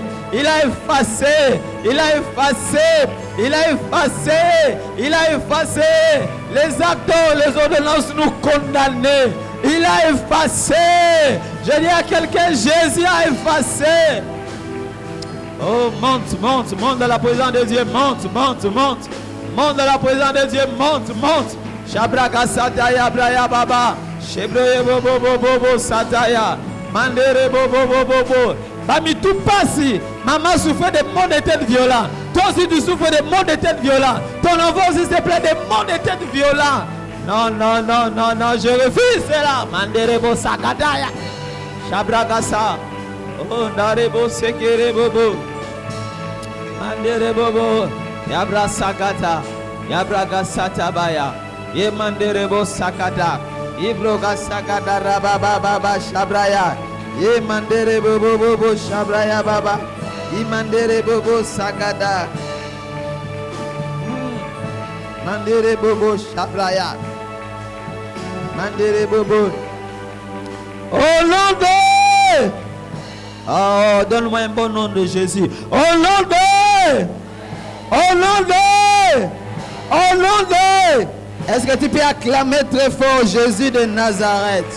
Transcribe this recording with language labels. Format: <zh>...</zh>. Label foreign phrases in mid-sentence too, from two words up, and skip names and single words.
<fr>Il a effacé, il a effacé, il a effacé, il a effacé les actes, les ordonnances nous condamner. Il a effacé. Je dis à quelqu'un, Jésus a effacé. Oh, monte, monte, monte dans la présence de Dieu, monte, monte, monte. Monte dans la présence de Dieu, monte, monte. Shabraka Sataya, Braya Baba. Shebreye Bobo Bobo Sataya. Mandere Bobo Bobo. Parmi tout passé, maman souffre de maux de tête violents. Toi aussi tu souffres de maux de tête violents. Ton enfant aussi se plaît de maux de tête violents. Non, non, non, non, non, je refuse cela. Manderebo Sakataya. Shabragasa. Oh, Narebo Sekerebo. Manderebo. Yabra Sakata. Yabraga Satabaya. Yemanderebo Sakata. Ibroga Sakata Rababa Baba Shabraya. Mandere bobo bobo shabraya baba. Mandere bobo sagada. Mandere bobo shabraya. Mandere bobo. Au nom de. Oh, donne-moi un bon nom de Jésus. Au nom de. Au nom de. Au nom de. Est-ce que tu peux acclamer très fort Jésus de Nazareth?</fr>